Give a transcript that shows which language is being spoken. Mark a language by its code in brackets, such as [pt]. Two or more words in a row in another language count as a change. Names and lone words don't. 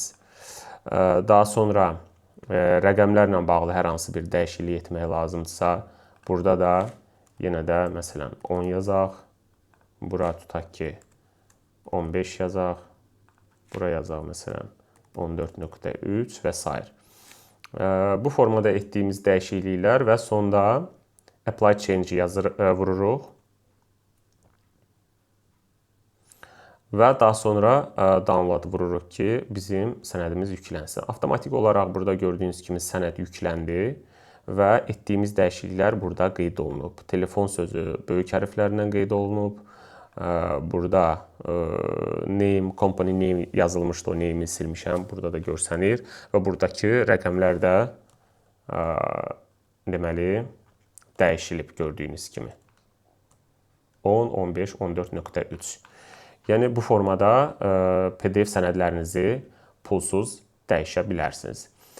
[az] Daha sonra rəqəmlərlə bağlı hər hansı bir dəyişiklik etmək lazımdırsa, burada da yenə də məsələn 10 yazaq, bura tutaq ki 15 yazaq, bura yazaq məsələn 14.3 və s. Bu formada etdiyimiz dəyişikliklər və sonda [en] apply change [az] vururuq və daha sonra download vururuq ki, bizim sənədimiz yüklənsin. Avtomatik olaraq burada gördüyünüz kimi sənəd yükləndi və etdiyimiz dəyişikliklər burada qeyd olunub. Telefon sözü böyük hərflərlə qeyd olunub. Burada name, [en] company name [az] yazılmışdı, o name'i silmişəm. Burada da görsənir və buradakı rəqəmlər də deməli dəyişilib gördüyünüz kimi. 10, 15, 14.3. Yəni bu formada PDF sənədlərinizi pulsuz dəyişə bilərsiniz.